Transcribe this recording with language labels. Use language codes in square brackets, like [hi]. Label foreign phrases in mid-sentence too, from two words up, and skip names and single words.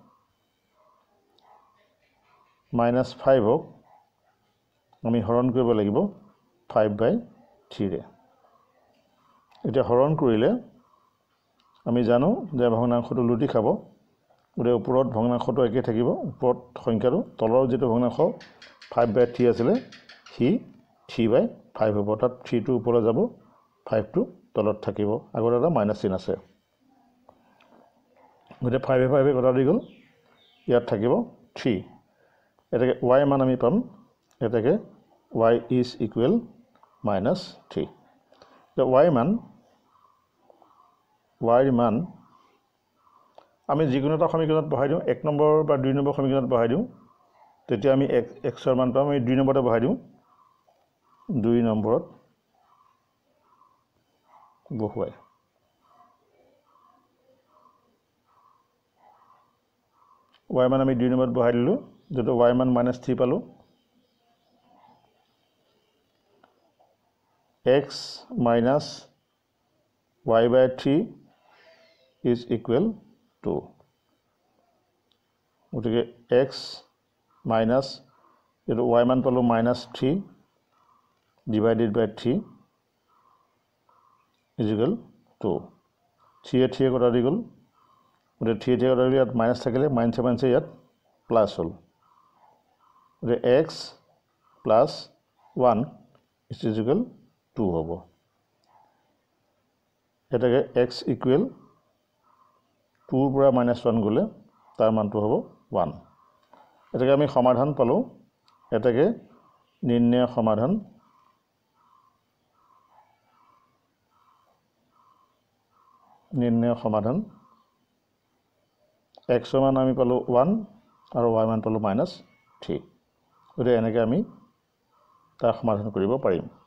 [as] -5 হওক আমি হৰণ কৰিব লাগিব 5/3 ৰে এতিয়া হৰণ কৰিলে আমি জানো যে ভগ্নাংশটো লুটি খাব গতিকে ওপৰত ভগ্নাংশটো একে থাকিব ওপৰত সংখ্যাটো তলৰ যেটো ভগ্নাংশ 5/3 আছিলে হি 3/5 হ'ব অৰ্থাৎ 3 টো ওপৰলৈ যাব 5 টো তলত থাকিব আগত এটা মাইনাছ চিন আছে গতিকে 5 5 কটা দি গ'ল ইয়াত থাকিব 3 এটাকে y মান আমি পাম এটাকে [en] y is equal -3 the y [as] মান আমি যিকোনো এটা সমীকৰণত বহাই দিওঁ 1 নম্বৰ বা 2 নম্বৰ সমীকৰণত বহাই দিওঁ তেতিয়া আমি x ৰ মান পাম আমি 2 নম্বৰতে বহাই দিওঁ 2 নম্বৰত বহুৱাই y মান আমি 2 নম্বৰত বহাই দিলোঁ যেটো y মান -3 পালো [en] x minus y by 3 is equal to গতিকে x minus [as] যেটো y মান পালো [en] -3 divided by 3 is equal to [as] 3 কটা দি গ'ল গতিকে 3 কটা দি ইয়াত মাইনাছ থাকিলে মাইনাছে ইয়াত প্লাছ হ'ল গতিকে [en] x plus 1 is equal 2 [as] হ'ব এটাকে [en] x equal 2 [as] পৰা -1 গলে তাৰ মানটো হ'ব 1 এটাকে আমি সমাধান পালো এটাকে নিৰ্ণয় সমাধান x মান আমি পালো 1 আৰু y মান পালো -3 গতিকে এনেকৈ আমি তাৰ সমাধান কৰিব পাৰিম